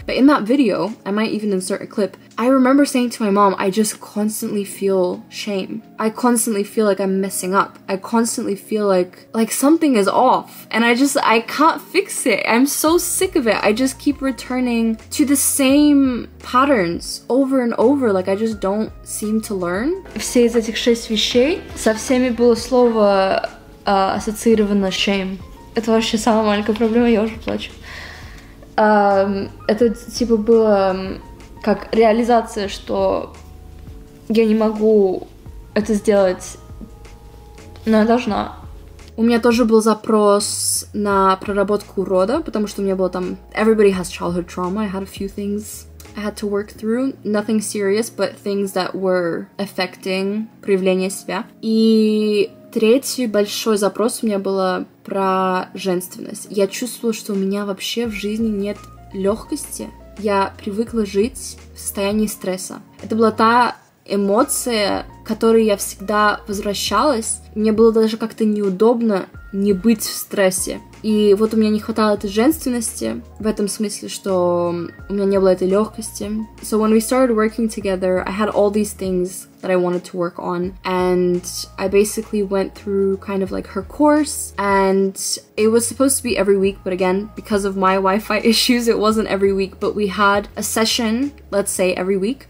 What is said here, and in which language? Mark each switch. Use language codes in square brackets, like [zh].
[en] But in that video, I might even insert a clip, I remember saying to my mom, I just constantly feel shame. I constantly feel like I'm messing up. I constantly feel like something is off, and I can't fix it. I'm so sick of it. I just keep returning to the same patterns over and over. Like, I just don't seem to learn. [ru] Все из этих 6 вещей, со всеми было слово ассоциировано shame. Это вообще самая маленькая проблема, я уже плачу. Это типа было как реализация, что я не могу это сделать, но я должна. У меня тоже был запрос на проработку рода, потому что у меня было там... [en] Everybody has childhood trauma. I had a few things I had to work through. Nothing serious, but things that were affecting [ru] проявление себя. И третий большой запрос у меня было про женственность. Я чувствовала, что у меня вообще в жизни нет легкости. Я привыкла жить в состоянии стресса. Это была та эмоция, к которой я всегда возвращалась. Мне было даже как-то неудобно не быть в стрессе. И вот у меня не хватало этой женственности, в этом смысле, что у меня не было этой легкости. [en] So when we started working together, I had all these things that I wanted to work on, and I basically went through kind of like her course, and it was supposed to be every week, but again, because of my Wi-Fi issues, it wasn't every week, but we had a session, let's say every week.